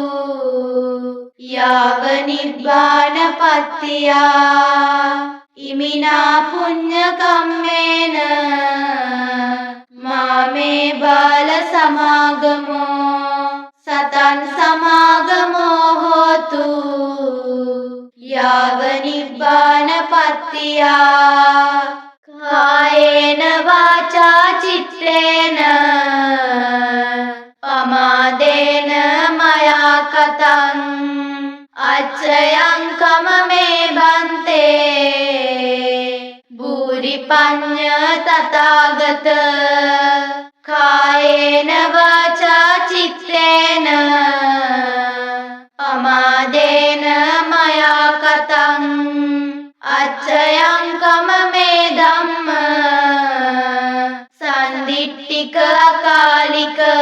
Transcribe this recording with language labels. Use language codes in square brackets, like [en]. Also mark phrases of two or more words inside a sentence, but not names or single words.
[pi] යාව නිබ්බාන පත්තියා ඉමිනා පුඤ්ඤ කම්මේන මාමේ බාල සමාගමෝ සතං සමාගමෝ හෝතු යාව නිබ්බාන පත්තියා කායේන වාචා චිත්තේන පමාදේන මයා කතං අච්චයං කමමේ බන්තේ භූරි පඤ්ඤ තථාගත කායේන වාචා චිත්තේන පමාදේන මයා කතං අච්චයං කමමේ ධම්ම සන්දිට්ඨික අකාලික